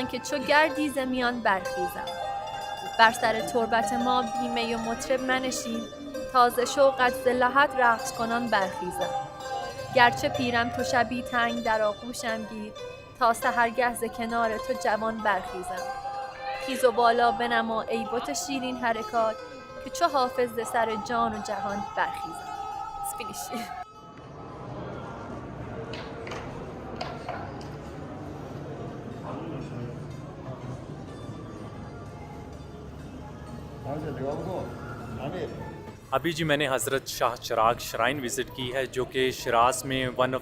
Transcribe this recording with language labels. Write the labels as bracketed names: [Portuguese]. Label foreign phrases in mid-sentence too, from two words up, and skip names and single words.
[Persian] که چو گردی ز میان برخیزم بر سر تربت ما بیمه و مطرب منشین تازه شوقت ز لحد رقص کنان برخیزم گرچه پیرم تو شبی تنگ در آغوشم گیر تا سحرگه ز کنار تو جوان برخیزم خیز و بالا بنما ای بت شیرین حرکات که چو حافظ ز سر جان و جهان برخیزم. [English] Finish. [Hindi] अभी जी मैंने हज़रत शाह चिराग [English] shrine visit [Hindi] की है जो कि शिराज़ में [English] one of